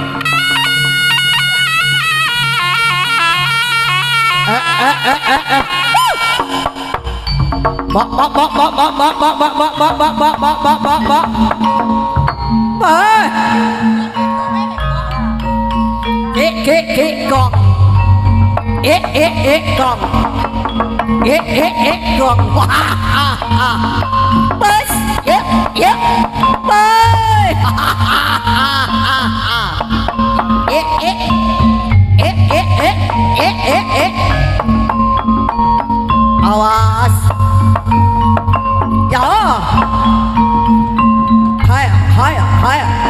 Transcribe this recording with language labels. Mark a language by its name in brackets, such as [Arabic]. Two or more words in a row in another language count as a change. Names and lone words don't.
[English] Bak. Gong. Gong. Gong. Bus. Yep. Bus. [Indonesian] Awas. Ya. Haya.